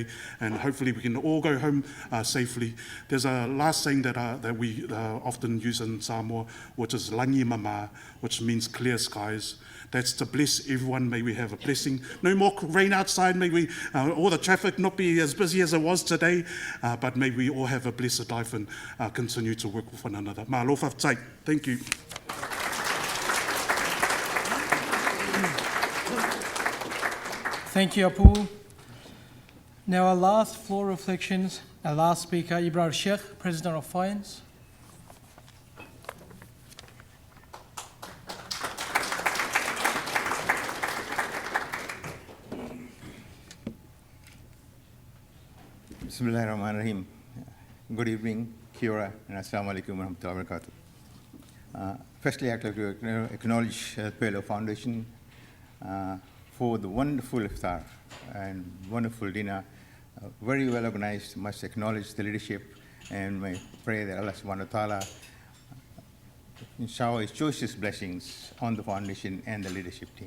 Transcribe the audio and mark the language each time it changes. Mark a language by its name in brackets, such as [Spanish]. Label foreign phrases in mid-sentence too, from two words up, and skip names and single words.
[English] And hopefully we can all go home safely. There's a last saying that we often use in Samoa, which is [Samoan] langi mama, [English] which means clear skies. That's to bless everyone. May we have a blessing. No more rain outside. May we, all the traffic not be as busy as it was today, but may we all have a blessed life and continue to work with one another. [Samoan] Ma alofa tai. [English] Thank you. Thank you, Apu. Now our last floor reflections, our last speaker, Ibrahim Sheikh, President of Finance. [Arabic] Bismillahirrahmanirrahim. [English] Good evening, [Māori] Kia ora, [Arabic] and السلام عليكم ورحمة الله وبركاته. [English] Firstly, I'd like to acknowledge the PLO Foundation for the wonderful iftar and wonderful dinner. Very well organized. Must acknowledge the leadership, and I pray that [Arabic] الله سبحانه وتعالى [English] shower His choicest blessings on the foundation and the leadership team.